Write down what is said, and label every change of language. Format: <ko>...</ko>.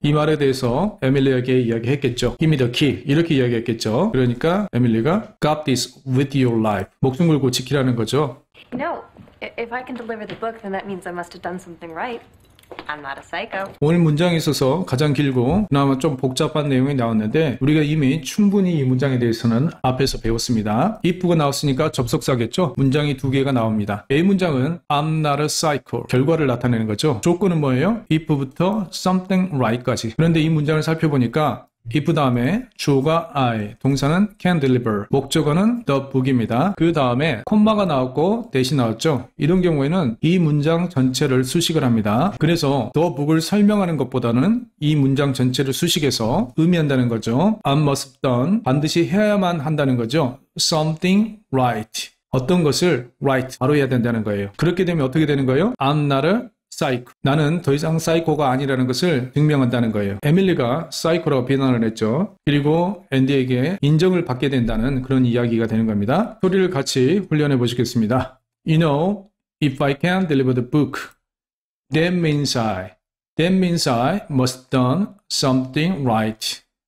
<ko>이 말에 대해서 에밀리에게 이야기했겠죠.</ko> <en>Give me the key.</en> <ko>이렇게 이야기했겠죠. 그러니까 에밀리가</ko> <en>Guard this with your life.</en> <ko>목숨 걸고 지키라는 거죠.</ko> <en>You know, if I can deliver the book, then that means I must have done something right. I'm not a psycho.</en> <ko>오늘 문장에 있어서 가장 길고 그나마 좀 복잡한 내용이 나왔는데 우리가 이미 충분히 이 문장에 대해서는 앞에서 배웠습니다. if가 나왔으니까 접속사겠죠. 문장이 2개가 나옵니다.</ko> <en>A</en> <ko>문장은</ko> <en>I'm not a psycho.</en> <ko>결과를 나타내는 거죠. 조건은 뭐예요? if부터</ko> <en>something right</en> <ko>까지. 그런데 이 문장을 살펴보니까 if 다음에 주어가 I, 동사는 can deliver, 목적어는 the book입니다. 그 다음에 콤마가 나왔고 대시 나왔죠. 이런 경우에는 이 문장 전체를 수식을 합니다. 그래서 the book을 설명하는 것보다는 이 문장 전체를 수식해서 의미한다는 거죠.</ko> <en>I must have done,</en> <ko>반드시 해야만 한다는 거죠. something right, 어떤 것을 right, 바로 해야 된다는 거예요. 그렇게 되면 어떻게 되는 거예요?</ko> <en>I'm not a 사이코.</en> <ko>나는 더 이상 사이코가 아니라는 것을 증명한다는 거예요. 에밀리가 사이코라고 비난을 했죠. 그리고 앤디에게 인정을 받게 된다는 그런 이야기가 되는 겁니다. 소리를 같이 훈련해 보시겠습니다.</ko> <en>You know, if I can deliver the book, that means I must have done something right.</en>